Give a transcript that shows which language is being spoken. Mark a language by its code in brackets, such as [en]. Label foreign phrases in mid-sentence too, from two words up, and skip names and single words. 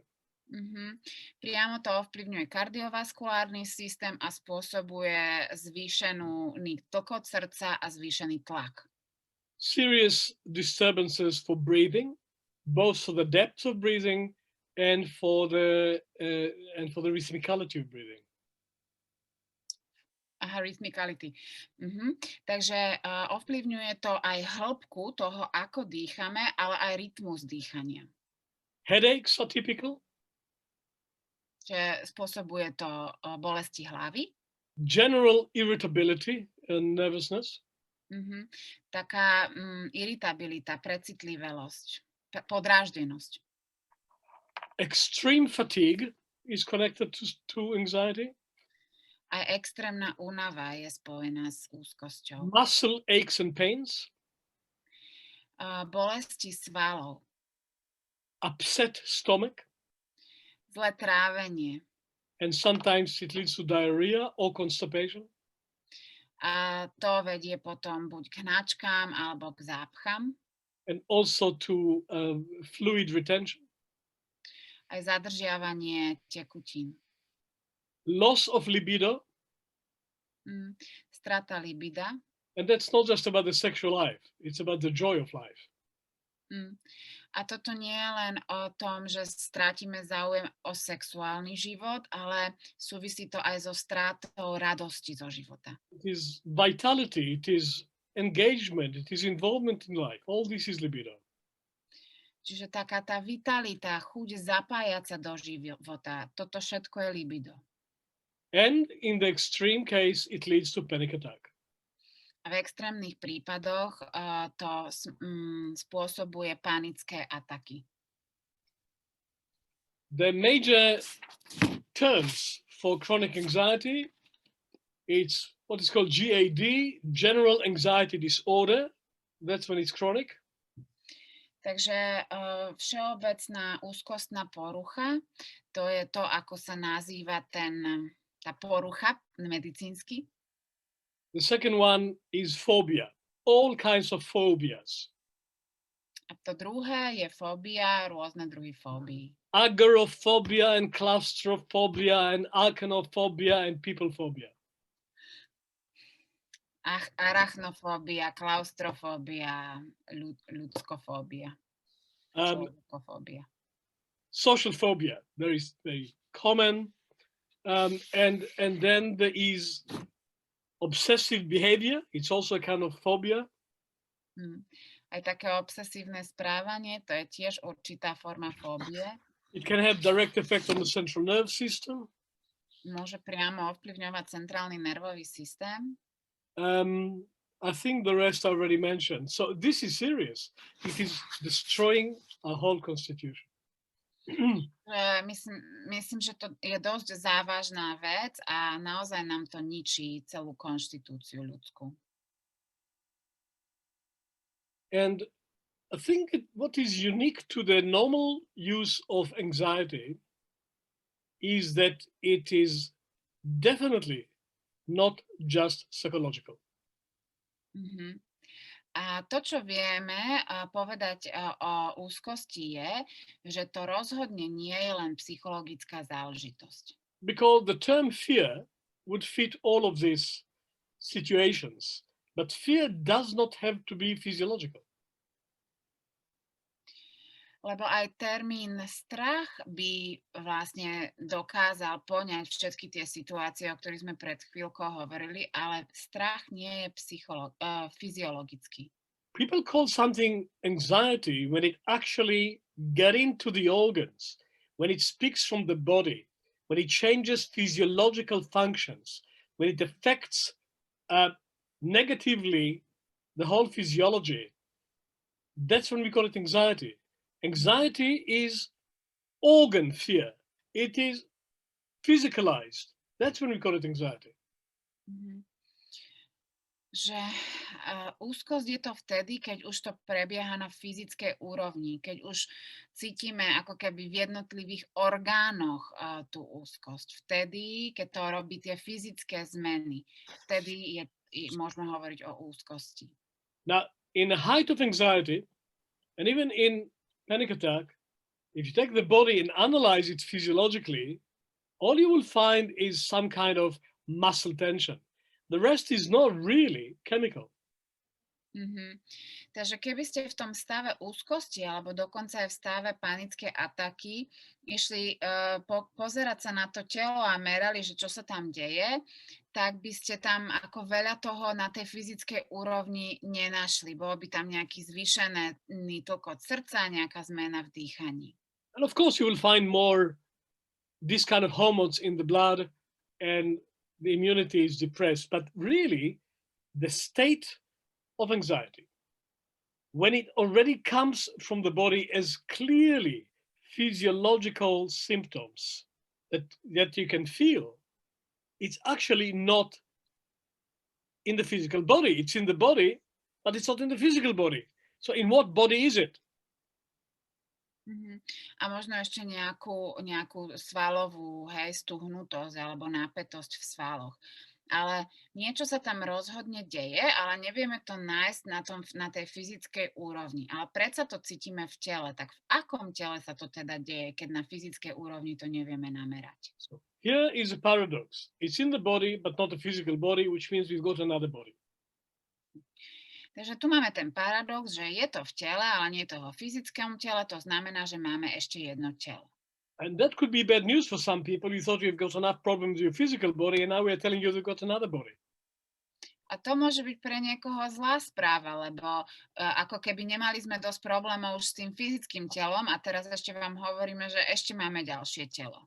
[sk] Priamo to ovplyvňuje kardiovaskulárny systém a spôsobuje zvýšený tlkot srdca a zvýšený tlak. [en] Serious disturbances for breathing, both for the depth of breathing and for the rhythmicality of breathing. Rhythmicality. [sk] Takže ovplyvňuje to aj hĺbku toho, ako dýchame, ale aj rytmus dýchania. [en] Headaches are typical. [sk] Že spôsobuje to bolesti hlavy. [en] General irritability and nervousness. [sk] Taká iritabilita, precitlivelosť, podráždenosť. [en] Extreme fatigue is connected to anxiety. [sk] Aj extrémna únava je spojená s úzkosťou. [en] Muscle aches and pains. [sk] Bolesti svalov. [en] Upset stomach. [sk] Zlé trávenie. [en] And sometimes it leads to diarrhea or constipation. [sk] A to vedie potom buď k hnačkám alebo k zápcham. [en] And also to fluid retention. [sk] Aj zadržiavanie tekutín. [en] Loss of libido. [sk] Strata libida. [en] And that's not just about the sexual life. It's about the joy of life. [sk] A toto nie je len o tom, že strátime záujem o sexuálny život, ale súvisí to aj so strátou radosti zo života. [en] It is vitality, it is engagement, it is involvement in life. All this is libido. [sk] Čiže taká tá vitalita, chuť zapájať sa do života, toto všetko je libido. [en] And in the extreme case, it leads to panic attack. [sk] A v extrémnych prípadoch to spôsobuje panické ataky. [en] The major terms for chronic anxiety, it's what is called GAD, General Anxiety Disorder. That's when it's chronic. [sk] Takže všeobecná úzkostná porucha, to je to, ako sa nazýva tá porucha medicínsky. [en] The second one is phobia, all kinds of phobias. [sk] A to druhé je fóbia, rôzne druhy fóbií. [en] Agoraphobia and claustrophobia and arachnophobia and peoplephobia. [sk] Arachnofóbia, klaustrofóbia, ľudskofóbia. [en] Social phobia, very common. And then there is obsessive behavior. It's also a kind of phobia. [sk] Aj také obsesívne správanie, to je tiež určitá forma fóbie. [en] It can have direct effect on the central nerve system. [sk] Môže priamo ovplyvňovať centrálny nervový systém. [en] I think the rest I already mentioned. So this is serious. It is destroying our whole constitution. [sk] Myslím, že to je dosť závažná vec a naozaj nám to ničí celú konštitúciu ľudskú. [en] And I think what is unique to the normal use of anxiety is that it is definitely not just psychological. [sk] A to, čo vieme povedať o úzkosti je, že to rozhodne nie je len psychologická záležitosť. [en] Because the term fear would fit all of these situations, but fear does not have to be physiological. [sk] Lebo aj termín strach by vlastne dokázal poňať všetky tie situácie, o ktorých sme pred chvíľkou hovorili, ale strach nie je fyziologický. [en] People call something anxiety when it actually gets into the organs, when it speaks from the body, when it changes physiological functions, when it affects negatively the whole physiology. That's when we call it anxiety. Anxiety is organ fear. It is physicalized. That's when we call it anxiety. [sk] Že úzkosť je to vtedy, keď už to prebieha na fyzickej úrovni, keď už cítime ako keby v jednotlivých orgánoch tú úzkosť. Vtedy, keď to robí tie fyzické zmeny, vtedy môžeme hovoriť o úzkosti. [en] Now, in the height of anxiety, and even in panic attack, if you take the body and analyze it physiologically, all you will find is some kind of muscle tension. The rest is not really chemical. [sk] Takže keby ste v tom stave úzkosti alebo dokonca aj v stave panické ataky išli pozerať sa na to telo a merali, že čo sa tam deje, tak by ste tam ako veľa toho na tej fyzickej úrovni nenašli. Bolo by tam nejaký zvýšený tlk od srdca, nejaká zmena v dýchaní. [en] And of course you will find more this kind of hormones in the blood and the immunity is depressed. But really, the state of anxiety, when it already comes from the body as clearly physiological symptoms that you can feel, it's actually not in the physical body. It's in the body, but it's not in the physical body. So in what body is it? [sk] A možno ešte nejakú svalovú, hej, stuhnutosť alebo nápätosť v svaloch. Ale niečo sa tam rozhodne deje, ale nevieme to nájsť na tej fyzickej úrovni. Ale predsa to cítime v tele. Tak v akom tele sa to teda deje, keď na fyzickej úrovni to nevieme namerať? [en] So here is a paradox. It's in the body, but not the physical body, which means we've got another body. [sk] Takže tu máme ten paradox, že je to v tele, ale nie je to vo fyzickom tele. To znamená, že máme ešte jedno telo. [en] And that could be bad news for some people. You thought you've got enough problems with your physical body, and now we're telling you you've got another body. [sk] A to môže byť pre niekoho zlá správa, lebo ako keby nemali sme dosť problémov už s tým fyzickým telom a teraz ešte vám hovoríme, že ešte máme ďalšie telo.